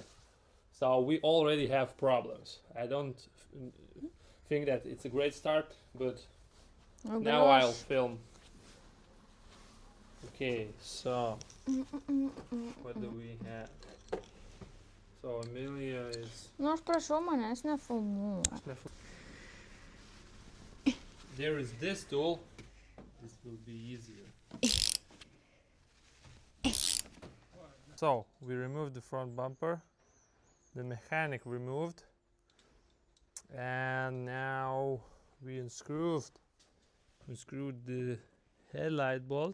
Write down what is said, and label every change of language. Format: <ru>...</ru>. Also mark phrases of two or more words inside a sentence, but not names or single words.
<en>So we already have problems. I don't think that it's a great start, but now I'll film. Okay, so what do we have? So Amelia is...</en> <lt>Nu, aš prašau manęs nefilmuot.</lt> <en>There is this tool. This will be easier. So we removed the front bumper. The mechanic removed. And now we unscrewed the headlight bolt.</en>